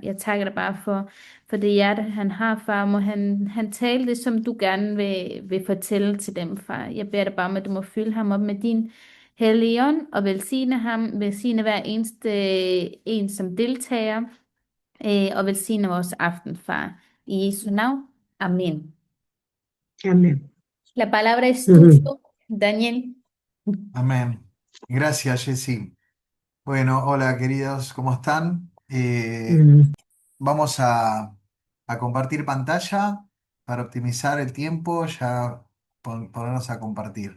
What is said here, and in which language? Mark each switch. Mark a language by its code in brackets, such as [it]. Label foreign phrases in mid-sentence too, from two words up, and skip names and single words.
[da] Jeg takker dig bare for det hjerte, han har, far. Må han tale det, som du gerne vil fortælle til dem, far. Jeg beder dig bare om, at du må fylde ham op med din Hellige ånd og velsigne ham, velsigne hver eneste en som deltager, og velsigne vores aften, far. I Jesu navn. Amen. [es] Amén. La palabra es Ujú. tuyo, Daniel. Amén. Gracias, Jessy. Bueno, hola, queridos, ¿cómo están? Mm. Vamos a compartir pantalla para optimizar el tiempo, ya ponernos a compartir.